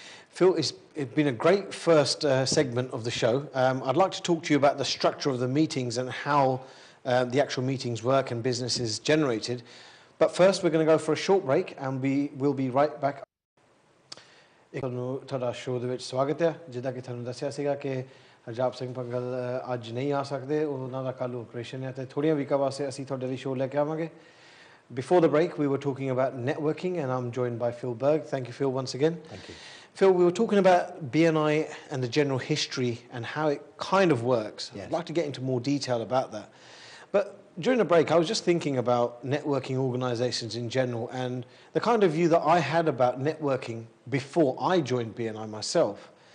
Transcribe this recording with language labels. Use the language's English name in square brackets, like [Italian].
[English] Phil, it's been a great first segment of the show. I'd like to talk to you about the structure of the meetings and how the actual meetings work and business is generated. But first, we're going to go for a short break and we'll be right back. [Punjabi] ਤੁਹਾਡਾ show ਦੇ ਵਿੱਚ ਸਵਾਗਤ ਹੈ। ਜਿੱਦਾਂ ਕਿ ਤੁਹਾਨੂੰ ਦੱਸਿਆ ਸੀਗਾ ਕਿ ਹਰਜਾਪ ਸਿੰਘ ਭੰਗਲ ਅੱਜ ਨਹੀਂ ਆ ਸਕਦੇ, ਉਹਨਾਂ ਦਾ ਕੱਲ੍ਹ ਆਪਰੇਸ਼ਨ ਹੈ ਤੇ ਥੋੜ੍ਹੀਆਂ ਵੀਕਾਂ ਵਾਸਤੇ ਅਸੀਂ ਤੁਹਾਡੇ ਲਈ ਸ਼ੋਅ ਲੈ ਕੇ ਆਵਾਂਗੇ। [English] Before the break, we were talking about networking, and I'm joined by Phil Berg. Thank you, Phil, once again. Thank you. Phil, we were talking about BNI and the general history and how it kind of works. Yes. I'd like to get into more detail about that. But during the break, I was just thinking about networking organizations in general and the kind of view that I had about networking before I joined BNI myself.